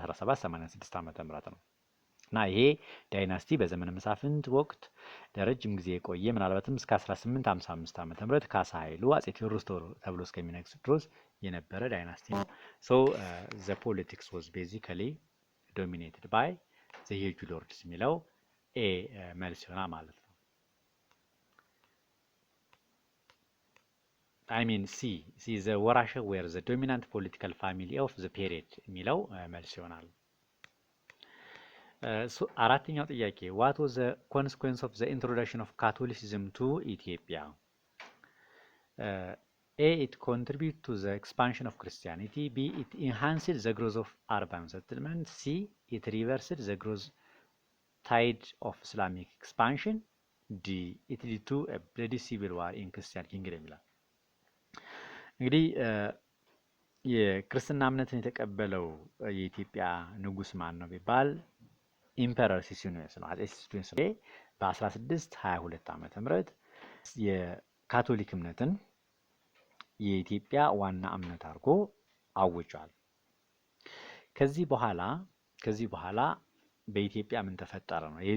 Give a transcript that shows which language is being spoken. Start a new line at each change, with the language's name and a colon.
Amharic: በ1786 ዓመተ ምህረት ነው። እና ይሄ ዳይናስቲ በዘመነ መሳፍንት ወቅት ለረጅም ጊዜ የቆየ ምናልባትም እስከ 1855 ዓመተ ምህረት ካሳ ኃይሉ አጼ ቴዎድሮስ ተብሎ እስከሚነግስ ድረስ የነበረ ዳይናስቲ ነው። ሶ
English: the politics was basically dominated by the Yeju lords
Amharic: የሚለው ኤ መልስ ይሆናል ማለት ነው።
English: I mean C the ወራሽ were the dominant political family of the period
Amharic: የሚለው መልስ ይሆናል። አራተኛው ጥያቄ
English: what was the consequence of the introduction of Catholicism to Ethiopia? A. It contributed to the expansion of Christianity. B. It enhanced the growth of urban settlement. C. It reversed the growth tide of Islamic expansion. D. It led to a bloody civil war in Christian kingdom
Amharic: ይላል። እንግዲህ የክርስትና እምነትን የተቀበለው የኢትዮጵያ ንጉስ ማን ነው ቢባል ኢምፐረር ሲሲኒዮስ ነው። አጼ ሲሲኒዮስ በ1622 ዓመተ ምህረት የካቶሊክ እምነትን የኢትዮጵያ ዋና እምነት አድርጎ አውጇል። ከዚህ በኋላ በኢትዮጵያ ምን ተፈጠረ ነው?